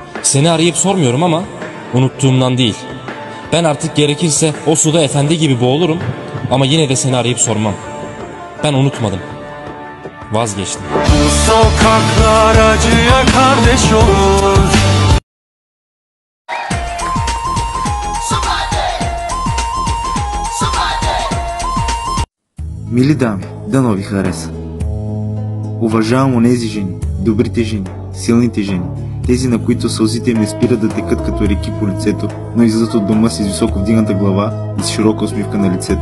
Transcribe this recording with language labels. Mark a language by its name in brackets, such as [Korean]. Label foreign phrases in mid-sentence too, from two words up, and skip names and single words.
[Turkish] Seni arayıp sormuyorum ama unuttuğumdan değil. Ben artık gerekirse o suda efendi gibi boğulurum ama yine de seni arayıp sormam. Ben unutmadım. Vazgeçtim. Bu sokaklar acıya kardeş olur. [Bulgarian] Мили дами, дано ви хареса. Уважавам онези жени, добрите жени, силните жени, тези на които сълзите им не спират да текат като реки по лицето, но излизат от дома си с високо вдигната глава и с широка усмивка на лицето.